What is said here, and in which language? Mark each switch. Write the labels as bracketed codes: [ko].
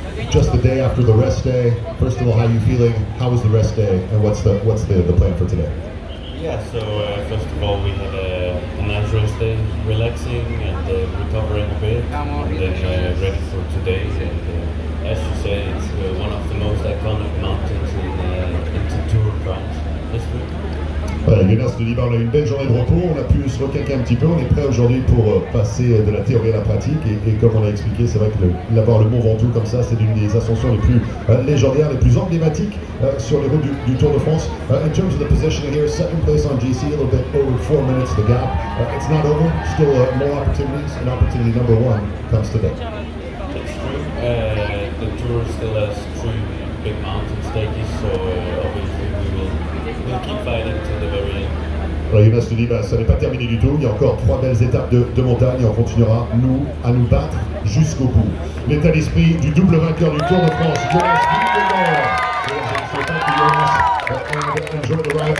[en] Just the day after the rest day. First of all, how are you feeling? How was the rest day, and what's the plan for today? Yeah, so first of all, we had a nice rest day, relaxing and recovering a bit, and then ready for today. And as you say, it's one of the most iconic mountains in the Tour of France this week. [fr] Voilà, Jonas nous dit on a eu une belle journée de repos, on a pu se requinquer un petit peu, on est prêt aujourd'hui pour passer de la théorie à la pratique et comme on a expliqué, c'est vrai que l'avoir le Mont Ventoux comme ça, c'est l'une des ascensions les plus légendaires, les plus emblématiques sur les routes du Tour de France. [en] In terms of the positioning here, second place on GC, a little bit over 4 minutes the gap. It's not over, still more opportunities, and opportunity number 1 comes today. That's true. The Tour still has 3 big mountain stages, so obviously we'll keep fighting to the very end. [fr] Alors Jonas te dit, ça n'est pas terminé du tout, il y a encore 3 belles étapes de montagne et on continuera, nous, à nous battre jusqu'au bout. L'état d'esprit du double vainqueur du Tour de France, Jonas Vingegaard. Je ne sais pas que Jonas [en] enjoy the ride.